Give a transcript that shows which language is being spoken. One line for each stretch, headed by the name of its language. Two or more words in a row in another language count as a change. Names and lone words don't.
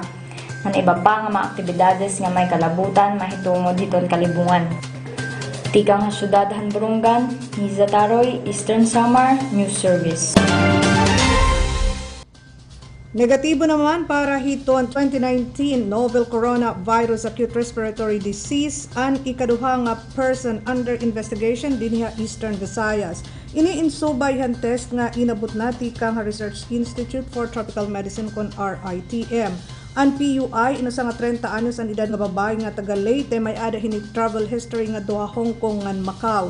Waray: Ang iba pa nga mga aktibidades nga may kalabutan mahitungod hiton kalibungan. Tikang nga syudad han Borongan, Niza Taroy, Eastern Samar News Service. Negatibo naman para hiton 2019
English: novel coronavirus acute respiratory disease
Waray: ang ikaduha nga
English: person under investigation
Waray: dinhi Eastern Visayas. Iniinsubayhan test nga inabot nati kang Research Institute for Tropical Medicine kon RITM. Ang PUI inusa nga 30 anyos ang edad nga babae nga taga Leyte may ada hini travel history nga duha Hong Kong ngan Macau.